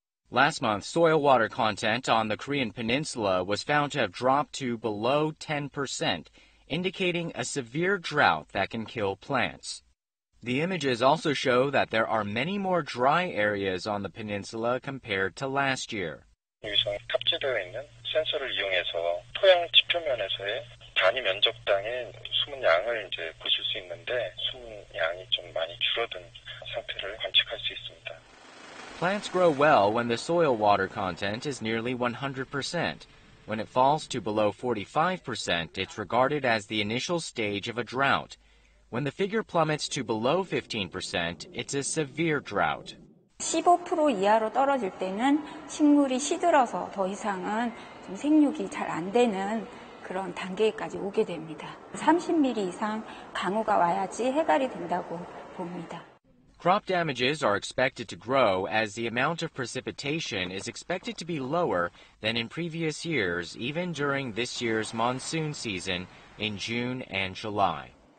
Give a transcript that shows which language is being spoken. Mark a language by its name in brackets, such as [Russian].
[English] Last month, soil water content on the Korean peninsula was found to have dropped to below 10%, indicating a severe drought that can kill plants. The images also show that there are many more dry areas on the peninsula compared to last year. [Korean] 여기서 탑재되어 있는 센서를 이용해서 토양 지표면에서의 단위 면적당의 수분 양을 이제 보실 수 있는데 수분 양이 좀 많이 줄어든 상태를 관측할 수 있습니다. [English] Plants grow well when the soil water content is nearly 100%. When it falls to below 45%, it's regarded as the initial stage of a drought. When the figure plummets to below 15%, it's a severe drought. [Korean] 15% 이하로 떨어질 때는 식물이 시들어서 더 이상은 좀 생육이 잘 안 되는 그런 단계까지 오게 됩니다. 30mm 이상 강우가 와야지 해갈이 된다고 봅니다. [English] Crop damages are expected to grow as the amount of precipitation is expected to be lower than in previous years, even during this year's monsoon season in June and July.